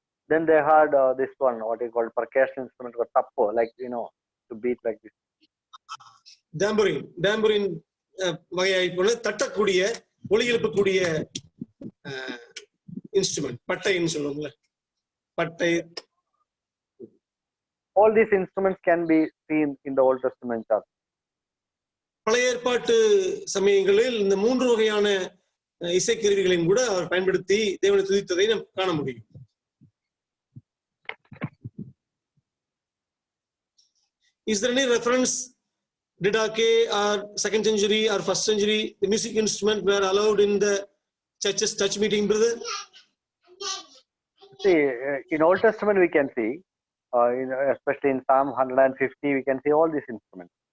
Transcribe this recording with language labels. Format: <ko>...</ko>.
<en>Then they had this one, what you call percussion instrument, or tappo, like to beat like this.</en> <ta>டேம்பரின் வகையை போல தட்டக்கூடிய ஒலி எழுப்பக்கூடிய instrument, பட்டைன்னு சொல்லுவாங்கல்ல, பட்டை.</ta> <en>All these instruments can be seen in the Old Testament church.</en> <ta>பழைய ஏற்பாட்டு சமயங்களில் இந்த 3 வகையான இசைக்கருவிகளையும் கூட அவர் பயன்படுத்தி தேவனை துதித்ததை நாம் காண முடியும்.</ta> <en>Is there any reference, Didache or 2nd century or 1st century, the music instrument were allowed in the church's church meeting, brother? See, in Old Testament we can see, especially in Psalm 150, we can see all these instruments.</en>